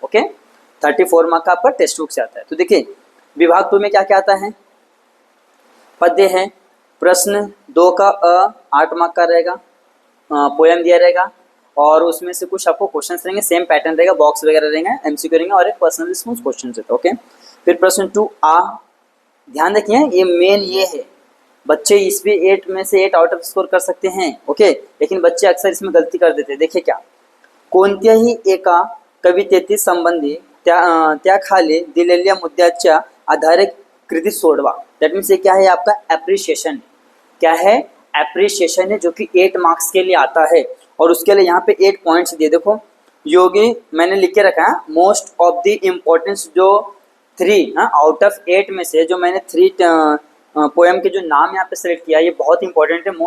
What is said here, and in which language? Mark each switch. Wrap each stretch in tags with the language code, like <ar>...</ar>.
<hi>Okay, 34 mark का आपका text book से आता है। तो देखिए विभाग 2 में क्या क्या आता है, पद्य है, प्रश्न 2 का अ 8 मार्क का रहेगा, पोएम दिया रहेगा, और उसमें से कुछ आपको क्वेश्चंस रहेंगे, सेम पैटर्न रहेगा, बॉक्स वगैरह रहेंगे, MCQ रहेंगे, और एक पर्सनल रिस्पॉन्स क्वेश्चन रहता है। ओके, फिर प्रश्न 2 आ, ध्यान रखिए ये मेन ये है, बच्चे इस भी 8 में से 8 आउट ऑफ स्कोर कर सकते हैं। ओके, लेकिन बच्चे अक्सर इसमें गलती कर देते हैं। देखिए क्या,</hi> <mr>कोणत्याही एका कवितेतील संबंधी त्या खाली दिलेल्या मुद्द्याच्या आधारे कृती सोडवा।</mr> <hi>दैट मीन्स ये क्या है, आपका एप्रिशिएशन। क्या है, एप्रिशिएशन है, जो कि 8 मार्क्स के लिए आता है। और उसके लिए यहाँ पे 8 पॉइंट्स दिए, देखो योगी मैंने लिख के रखा है, मोस्ट ऑफ द इम्पोर्टेंस जो 3 आउट ऑफ 8 में से जो मैंने 3 पोएम के जो नाम यहाँ पे सेलेक्ट किया, ये बहुत इंपॉर्टेंट है।</hi>